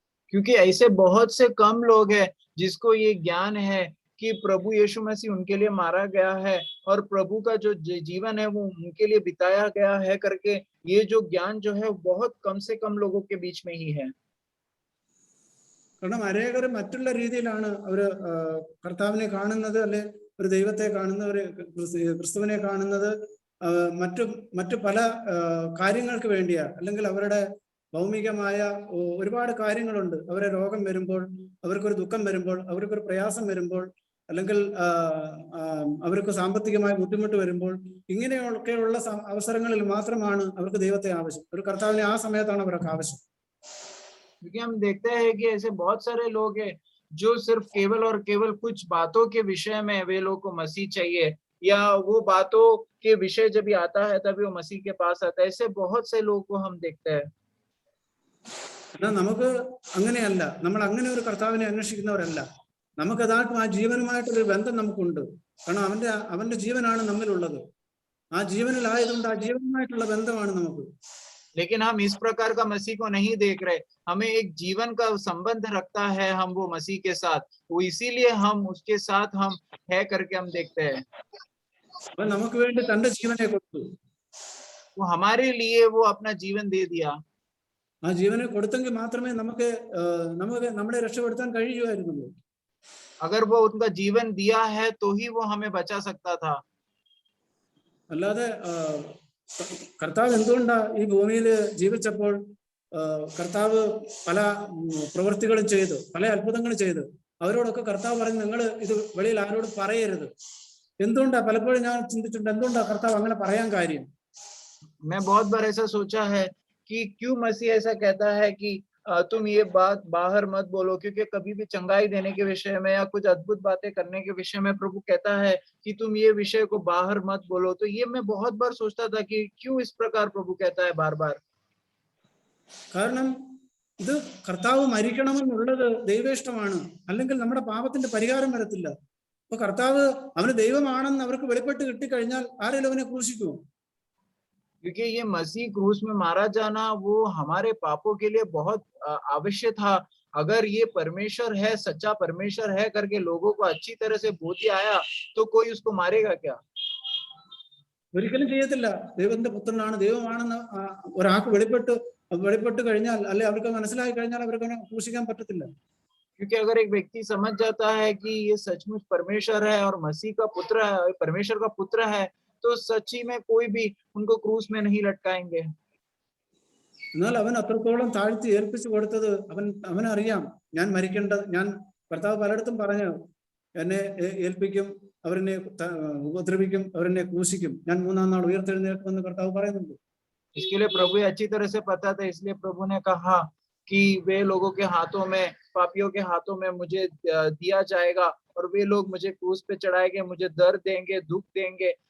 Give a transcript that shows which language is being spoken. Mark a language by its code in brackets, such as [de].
[hi] क्योंकि ऐसे बहुत से कम लोग हैं जिसको ये ज्ञान है कि प्रभु यीशु मसीह उनके लिए मारा गया है और प्रभु का जो जीवन है वो उनके लिए बिताया गया है करके, ये जो ज्ञान जो है बहुत कम से कम लोगों के बीच में ही है। [ml] കാരണം അനേകർ മറ്റുള്ള രീതിയിലാണ് അവര് കർത്താവിനെ കാണുന്നത്, അല്ലെ ഒരു ദൈവത്തെ കാണുന്നവര്, ക്രിസ്തുവിനെ കാണുന്നത് മറ്റു പല കാര്യങ്ങൾക്ക് വേണ്ടിയാ, അല്ലെങ്കിൽ അവരുടെ ഭൗമികമായ ഒരുപാട് കാര്യങ്ങളുണ്ട്. അവരെ രോഗം വരുമ്പോൾ, അവർക്കൊരു ദുഃഖം വരുമ്പോൾ, അവർക്കൊരു പ്രയാസം വരുമ്പോൾ, അല്ലെങ്കിൽ അവർക്ക് സാമ്പത്തികമായ ബുദ്ധിമുട്ട് വരുമ്പോൾ, ഇങ്ങനെയൊക്കെയുള്ള അവസരങ്ങളിൽ മാത്രമാണ് അവർക്ക് ദൈവത്തെ ആവശ്യം. ഒരു കർത്താവിനെ ആ സമയത്താണ് അവർക്ക് ആവശ്യം. [hi] क्योंकि हम देखते हैं कि ऐसे बहुत सारे लोग हैं जो सिर्फ केवल और केवल कुछ बातों के विषय में वे लोग को मसीह चाहिए, या वो बातों के विषय जब भी आता है तभी वो मसीह के पास आता है। ऐसे बहुत से लोग को हम देखते हैं। [ml] എന്നാൽ നമുക്ക് അങ്ങനെയല്ല, നമ്മൾ അങ്ങനെ ഒരു കർത്താവിനെ അന്വേഷിക്കുന്നവരല്ല. നമുക്ക് യഥാർത്ഥം ആ ജീവനുമായിട്ടൊരു ബന്ധം നമുക്കുണ്ട്. കാരണം അവന്റെ ജീവനാണ് നമ്മിലുള്ളത്. ആ ജീവനിലായതുകൊണ്ട് ആ ജീവനുമായിട്ടുള്ള ബന്ധമാണ് നമുക്ക്. [hi] लेकिन हम इस प्रकार का मसीह को नहीं देख रहे। हमें एक जीवन का संबंध रखता है हम वो मसीह के साथ, वो इसीलिए हम उसके साथ हम है करके हम देखते हैं। [ml] അവൻ നമുക്ക് വേണ്ടി തന്റെ ജീവനെ കൊടുത്തു. [hi] वो हमारे लिए वो अपना जीवन दे दिया। [ml] ആ ജീവനെ കൊടുത്തെങ്കിൽ മാത്രമേ നമുക്ക് നമ്മളെ രക്ഷപ്പെടുത്താൻ കഴിയുമായിരുന്നുള്ളൂ. [hi] अगर वो उनका जीवन दिया है तो ही वो हमें बचा सकता था। [ml] അല്ലാതെ കർത്താവ് എന്തുകൊണ്ടാ ഈ ഭൂമിയിൽ ജീവിച്ചപ്പോൾ കർത്താവ് പല പ്രവൃത്തികളും ചെയ്തു, പല അത്ഭുതങ്ങളും ചെയ്തു. അവരോടൊക്കെ കർത്താവ് പറഞ്ഞു, നിങ്ങൾ ഇത് വെളിയിൽ ആരോടും പറയരുത്. എന്തുകൊണ്ടാ? പലപ്പോഴും ഞാൻ ചിന്തിച്ചിട്ടുണ്ട്, എന്തുകൊണ്ടാ കർത്താവ് അങ്ങനെ പറയാൻ കാര്യം? [hi] मैं बहुत बार ऐसा सोचा है कि क्यों मसीह ऐसा कहता है कि तुम ये बात बाहर मत बोलो, क्योंकि कभी भी चंगाई देने के विषय में या कुछ अद्भुत बातें करने के विषय में प्रभु कहता है कि तुम ये विषय को बाहर मत बोलो। तो ये मैं बहुत बार सोचता था कि क्यों इस प्रकार प्रभु कहता है बार बार। [ml] കാരണം ഇത് കർത്താവ് മരിക്കണമെന്നുള്ളത് ദൈവേഷ്ടമാണ്, അല്ലെങ്കിൽ നമ്മുടെ പാപത്തിന്റെ പരിഹാരം വരത്തില്ല. അപ്പൊ കർത്താവ് അവന് ദൈവമാണെന്ന് അവർക്ക് വെളിപ്പെട്ട് കിട്ടിക്കഴിഞ്ഞാൽ ആരെങ്കിലും അവനെ ക്രൂശിക്കുമോ? [hi] क्योंकि ये मसीह क्रूस में मारा जाना वो हमारे पापों के लिए बहुत आवश्यक था। अगर ये परमेश्वर है, सच्चा परमेश्वर है करके लोगों को अच्छी तरह से बोधी आया तो कोई उसको मारेगा क्या? [ml] ഒരിക്കലും ചെയ്യത്തില്ല. ദൈവത്തിന്റെ പുത്രനാണ്, ദൈവമാണെന്ന് ഒരാൾക്ക് വെളിപ്പെട്ട് കഴിഞ്ഞാൽ, അല്ലെ അവർക്ക് മനസ്സിലായി കഴിഞ്ഞാൽ അവർക്ക് അവനെ ക്രൂശിക്കാൻ പറ്റത്തില്ല. [hi] क्योंकि अगर एक व्यक्ति समझ जाता है कि ये सचमुच परमेश्वर है और मसीह का पुत्र है, परमेश्वर का पुत्र है, तो सच्ची में कोई भी उनको क्रूस में नहीं लटकाएंगे। [ml] എന്നാൽ അവൻ അത്രത്തോളം താഴ്ത്തി ഏൽപ്പിച്ചു കൊടുത്തത് അവനറിയാം, ഞാൻ മരിക്കേണ്ടത്. കർത്താവ് പലയിടത്തും പറഞ്ഞു, എന്നെ ഏൽപ്പിക്കും, അവരെന്നെ ഉപദ്രവിക്കും, അവരെന്നെ ക്രൂശിക്കും, ഞാൻ 3-ാം നാൾ ഉയർത്തെഴുന്നേൽക്കുമെന്ന് കർത്താവ് പറയുന്നുണ്ട്. [hi] इसके लिए प्रभु अच्छी तरह से पता था, इसलिए प्रभु ने कहा कि वे लोगों के हाथों में, पापियों के हाथों में मुझे दिया जाएगा और वे लोग मुझे क्रूस पे चढ़ाएंगे, मुझे दर्द देंगे, दुख देंगे।